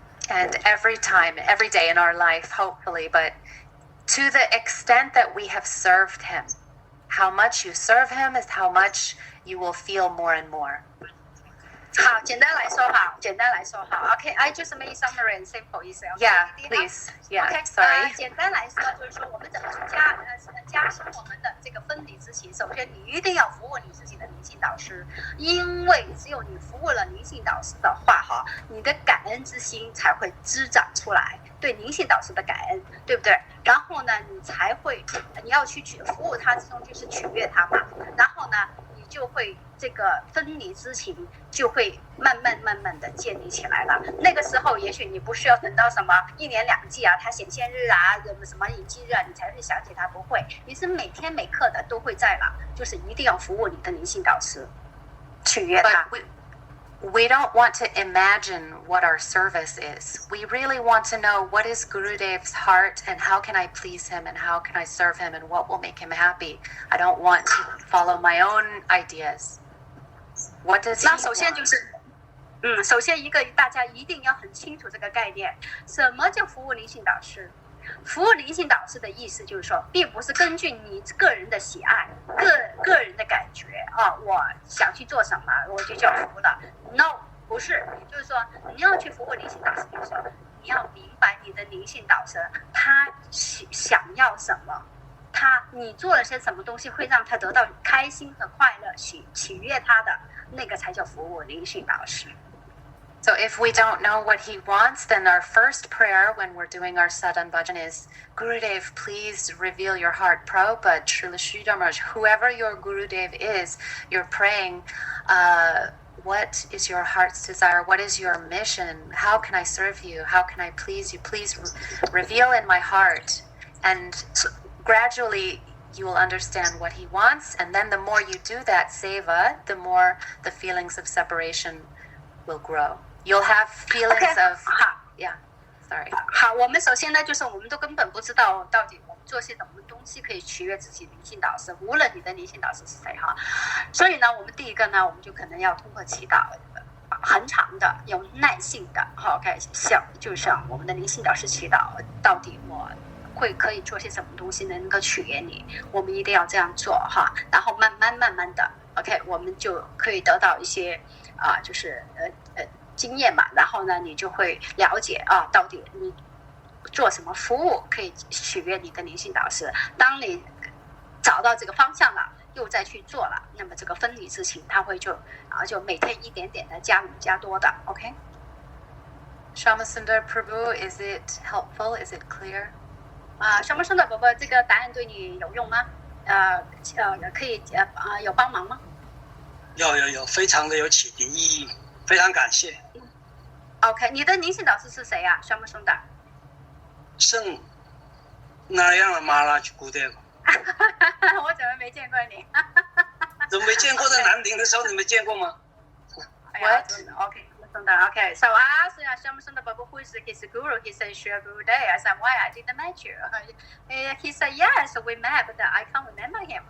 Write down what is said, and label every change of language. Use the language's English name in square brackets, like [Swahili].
[English] And every day in our life, hopefully, but to the extent that we have served him, how much you serve him is how much you will feel more and more. [Chinese] 好，简单来说好 [English] OK，I just make summary and simple [Chinese] 意思。 [English] Yeah, please. Yeah, OK， sorry. [Chinese] 简单来说就是说，我们怎么去加深我们的这个分离之情。首先，你一定要服务你自己的灵性导师，因为只有你服务了灵性导师的话，哈，你的感恩之心才会滋长出来，对灵性导师的感恩，对不对？然后呢，你要去服务他之中，就是取悦他嘛。然后呢，你就会这个分离之情就会慢慢的建立起来了。那个时候，也许你不需要等到什么1年2季啊，他显现日啊，什么引机日啊，你才会想起他，不会，你是每天每刻的都会在了，就是一定要服务你的灵性导师，取悦他。 [English] We don't want to imagine what our service is. We really want to know what is Gurudev's heart and how can I please him and how can I serve him and what will make him happy. I don't want to follow my own ideas. What does he want? [Chinese] 那首先就是，首先大家一定要很清楚这个概念，什么叫服务灵性导师？服务灵性导师的意思就是说，并不是根据你个人的喜爱、个人的感觉啊，我想去做什么，我就叫服了。 No， 不是，就是说你要去服务灵性导师，就是说你要明白你的灵性导师他想要什么，你做了些什么东西会让他得到开心和快乐、喜悦他的，那个才叫服务灵性导师。 [English] So if we don't know what he wants, then our first prayer when we're doing our sadhan bhajan is, Gurudev, please reveal your heart. Prabhupada, Srila Sridhar Maharaj, whoever your Gurudev is, you're praying, what is your heart's desire? What is your mission? How can I serve you? How can I please you? Please reveal in my heart. And gradually you will understand what he wants. And then the more you do that seva, the more the feelings of separation will grow. You'll have feelings of... Yeah, sorry. [Chinese] 好，我们首先呢，就是我们都根本不知道到底我们做些什么东西可以取悦自己灵性导师，无论你的灵性导师是谁哈。所以呢，我们第一个呢，我们就可能要通过祈祷，很长的、有耐性的，好 ，OK， 就像我们的灵性导师祈祷，到底我可以做些什么东西能够取悦你，我们一定要这样做哈。然后慢慢的 ，OK， 我们就可以得到一些就是经验嘛，然后呢，你就会了解到底你做什么服务可以取悦你的灵性导师。当你找到这个方向了，又再去做了，那么这个分离之情，它会就每天一点点的加多的 ，OK。 [English] Shamasundar Prabhu, is it helpful? Is it clear? [Chinese] Shamasundar 伯伯，这个答案对你有用吗？可以有帮忙吗？有，非常的有启迪意义，非常感谢。 OK， 你的灵性导师是谁呀？Shamasundar？圣那样的马拉去古典。我怎么没见过你？怎么没见过？在南宁的时候你没见过吗？ [English] What? Okay. So I asked Shamasundar Babu who is his guru. He said, Shri Guru Day. I said, why? I didn't meet you. He said, yes, we met, but I can't remember him.